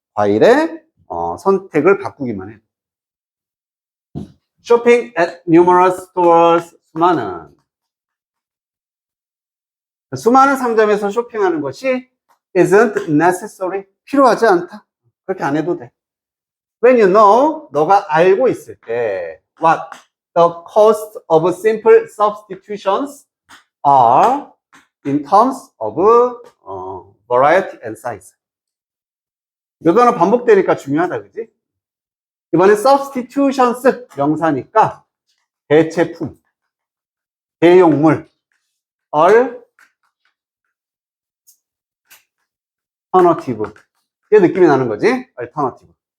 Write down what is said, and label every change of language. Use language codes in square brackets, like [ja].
[ko] 과일의 선택을 바꾸기만 해. [en] Shopping at numerous stores, [ko] 수많은 상점에서 쇼핑하는 것이 [en] isn't necessary, [ko] 필요하지 않다. 그렇게 안 해도 돼. [en] When you know, [ko] 너가 알고 있을 때 [en] what the cost of simple substitutions are in terms of variety and size. [ko] 이 단어 반복되니까 중요하다, 그지? 이번엔 substitutions 명사니까 대체품, 대용물, alternative. 이 느낌이 나는 거지? alternative.